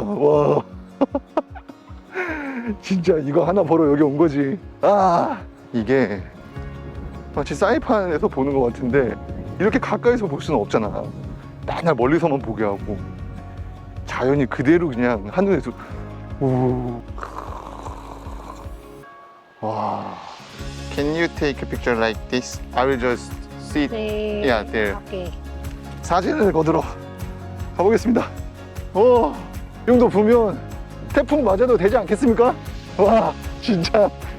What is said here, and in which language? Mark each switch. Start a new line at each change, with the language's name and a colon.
Korean: 와, 진짜 이거 하나 보러 여기 온 거지. 아, 이게 마치 사이판에서 보는 것 같은데 이렇게 가까이서 볼 수는 없잖아. 맨날 멀리서만 보게 하고 자연이 그대로 그냥 하늘에서. 우. 와.
English: Can you take a picture like this? I will just sit. Say, Yeah, there. Okay.
Korean: 사진을 거들어 가보겠습니다. 이 정도 보면 태풍 맞아도 되지 않겠습니까? 와, 진짜.